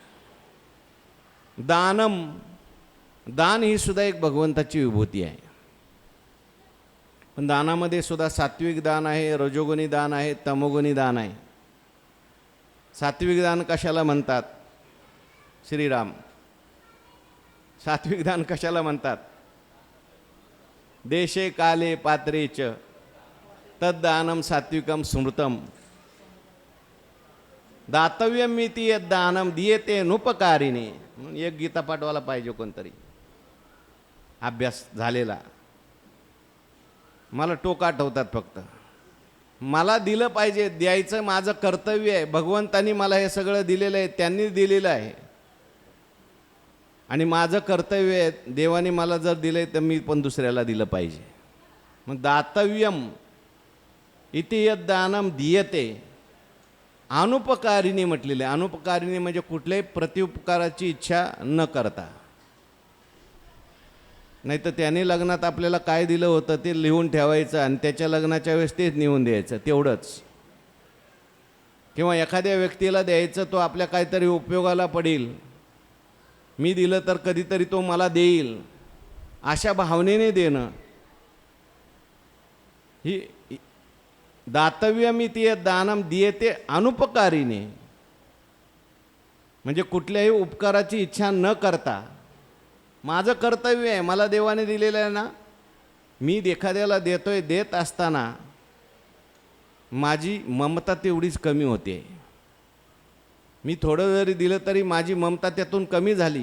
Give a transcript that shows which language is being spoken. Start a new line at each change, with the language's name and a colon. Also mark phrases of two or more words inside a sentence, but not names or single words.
Marathi: दानम, दान ही सुद्धा एक भगवंताची विभूती आहे. पण दानामध्ये सुद्धा सात्विक दान आहे, रजोगुणी दान आहे, तमोगुणी दान आहे. सात्विक दान कशाला म्हणतात? श्रीराम, सात्विक दान कशाला म्हणतात?
Sanskrit: देशे काले पात्रेच तद्दानम सात्विकम स्मृतम, दातव्यमिति यद्दानम दीयते नुपकारिणे.
Marathi: म्हणून एक गीता पाठवायला पाहिजे कोणतरी, अभ्यास झालेला. मला टोक आठवतात फक्त. मला दिलं पाहिजे, द्यायचं माझं कर्तव्य आहे. भगवंतानी मला हे सगळं दिलेलं आहे, त्यांनी दिलेलं आहे, आणि माझं कर्तव्य आहे. देवाने मला जर दिलं तर मी पण दुसऱ्याला दिलं पाहिजे. मग
Sanskrit: दातव्यम इति यद्दानम दीयते,
Marathi: अनुपकारिणी म्हटलेलं आहे. अनुपकारिणी म्हणजे कुठल्याही प्रत्युपकाराची इच्छा न करता. नाही तर त्याने लग्नात आपल्याला काय दिलं होतं ते लिहून ठेवायचं आणि त्याच्या लग्नाच्या वेळेस तेच नेऊन द्यायचं, तेवढंच. किंवा एखाद्या व्यक्तीला द्यायचं, तो आपल्या काहीतरी उपयोगाला पडेल, मी दिलं तर कधीतरी तो मला देईल, अशा भावनेने देणं.
Sanskrit: ही दातव्यमिति दानम दीयते अनुपकारिणे,
Marathi: म्हणजे कुठल्याही उपकाराची इच्छा न करता माझं कर्तव्य आहे, मला देवाने दिलेलं आहे ना, मी एखाद्याला देतोय. देत असताना माझी ममता तेवढीच कमी होते. मी थोडं जरी दिलं तरी माझी ममता त्यातून कमी झाली.